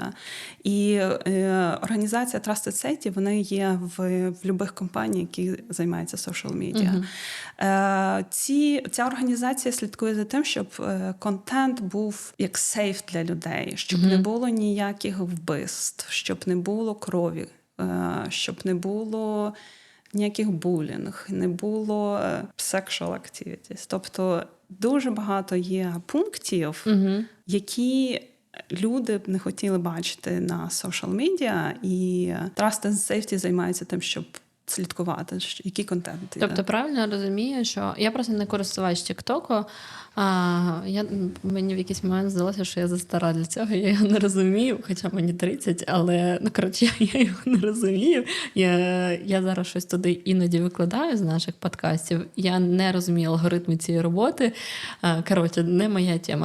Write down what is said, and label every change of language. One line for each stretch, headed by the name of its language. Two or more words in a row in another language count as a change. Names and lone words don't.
Ukrainian: І організація Trusted Safety, вони є в будь-яких компаніях, які займаються
English: social media.
Ukrainian: Ця організація слідкує за тим, щоб контент був як сейф для людей, щоб не було ніяких вбивств, щоб не було крові, щоб не було ніяких булінг, не було
English: sexual activities.
Ukrainian: Тобто дуже багато є пунктів, які люди б не хотіли бачити на
English: social media,
Ukrainian: і Trust and Safety займається тим, щоб слідкувати, який контент. Тобто правильно розумію, що я просто не користувач TikTok, мені в якийсь момент здалося, що я застара для цього, я його не розумію, хоча мені 30, але, я його не розумію. Я зараз щось туди іноді викладаю з наших подкастів, я не розумію алгоритми цієї роботи, не моя тема.